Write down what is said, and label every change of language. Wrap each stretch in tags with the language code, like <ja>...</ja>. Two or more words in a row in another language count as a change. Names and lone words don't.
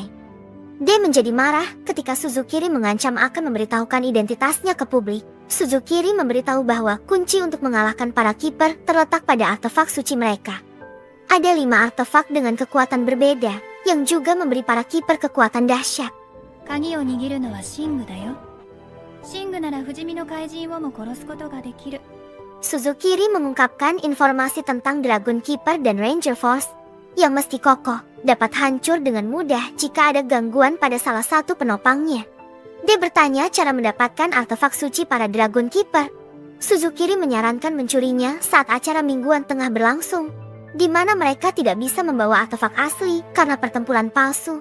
<id>D menjadi marah ketika Suzukiri mengancam akan memberitahukan identitasnya ke publik. Suzukiri memberitahu bahwa kunci untuk mengalahkan para kiper terletak pada artefak suci mereka. Ada 5 artefak dengan kekuatan berbeda, yang juga memberi para kiper kekuatan dahsyat.</id> <ja>鍵を握るのはシングだよ。シングなら不死身の怪人をも殺すことができる。</ja> <id>Suzukiri mengungkapkan informasi tentang Dragon Keeper dan Ranger Force yang mesti kokoh dapat hancur dengan mudah jika ada gangguan pada salah satu penopangnya. Dia bertanya cara mendapatkan artefak suci para Dragon Keeper. Suzukiri menyarankan mencurinya saat acara mingguan tengah berlangsung, di mana mereka tidak bisa membawa artefak asli karena pertempuran palsu.</id>